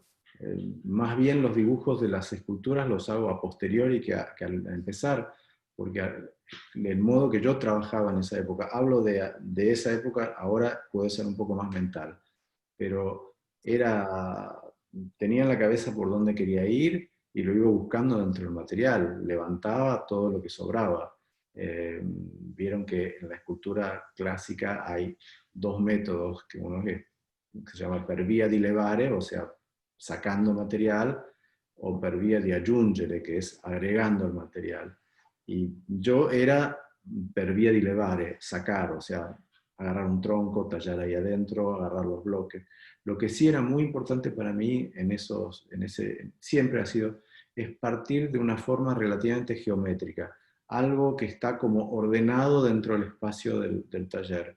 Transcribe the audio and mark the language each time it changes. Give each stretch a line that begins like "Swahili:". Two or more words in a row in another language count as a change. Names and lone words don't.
Spanish: Más bien los dibujos de las esculturas los hago
Latin: a posteriori
Spanish: que al empezar, porque el modo que yo trabajaba en esa época, hablo de esa época, ahora puede ser un poco más mental, pero tenía en la cabeza por dónde quería ir y lo iba buscando dentro del material, levantaba todo lo que sobraba. Vieron que en la escultura clásica hay dos métodos, que uno que se llama
Italian: per via di levare,
Spanish: o sea, sacando material, o
Italian: per via di aggiungere,
Spanish: que es agregando el material. Y yo era
Italian: per via di levare,
Spanish: sacar, o sea, agarrar un tronco, tallar ahí adentro, agarrar los bloques. Lo que sí era muy importante para mí siempre ha sido, es partir de una forma relativamente geométrica, algo que está como ordenado dentro del espacio del taller.